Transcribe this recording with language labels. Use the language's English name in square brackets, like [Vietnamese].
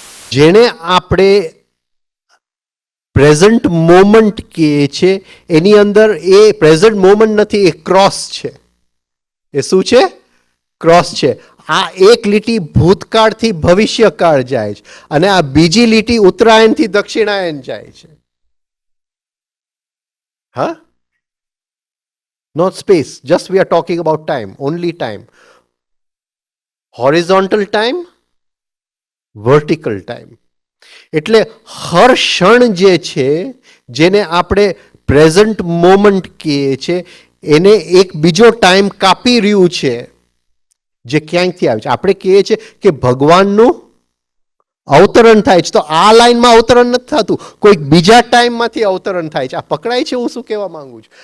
[Gujarati] જેને આપણે present moment કહીએ છીએ, એની અંદર એ પ્રેઝન્ટ મોમેન્ટ નથી, એ ક્રોસ છે. એ શું છે? ક્રોસ છે. આ એક લીટી ભૂતકાળથી ભવિષ્યકાળ જાય છે, અને આ બીજી લીટી ઉત્તરાયણથી દક્ષિણાયન જાય છે. [English] હા, not space, just we are talking about time, only time. Horizontal time, vertical time. [Gujarati] એટલે હર ક્ષણ જે છે, જેને આપણે પ્રેઝન્ટ મોમેન્ટ કહીએ છીએ, એને એક બીજો ટાઈમ કાપી રહ્યું છે, જે ક્યાંયથી આવે છે. આપણે કહીએ છીએ કે ભગવાનનું અવતરણ થાય છે, તો આ લાઈનમાં અવતરણ નથી થતું, કોઈક બીજા ટાઈમમાંથી અવતરણ થાય છે. આ પકડાય છે હું શું કહેવા માંગુ છું?